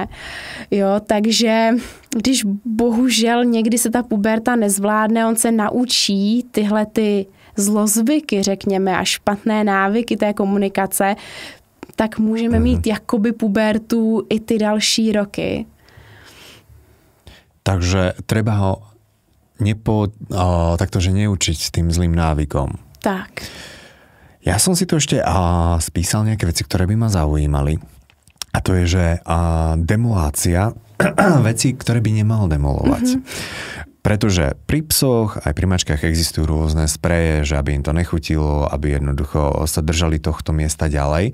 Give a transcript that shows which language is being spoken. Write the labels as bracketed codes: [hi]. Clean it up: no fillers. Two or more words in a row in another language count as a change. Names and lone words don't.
[cs] Jo, takže když bohužel někdy se ta puberta nezvládne, on se naučí tyhle ty zlozvyky, řekněme, a špatné návyky té komunikace, tak můžeme mít jakoby pubertu i ty další roky. [sk] Takže treba ho taktože neučiť tým zlým návykom. Tak. Ja som si tu ešte spísal nejaké veci, ktoré by ma zaujímali. A to je, že demolácia veci, ktoré by nemal demolovať. Pretože pri psoch aj pri mačkách existujú rôzne spreje, že aby im to nechutilo, aby jednoducho sa držali tohto miesta ďalej.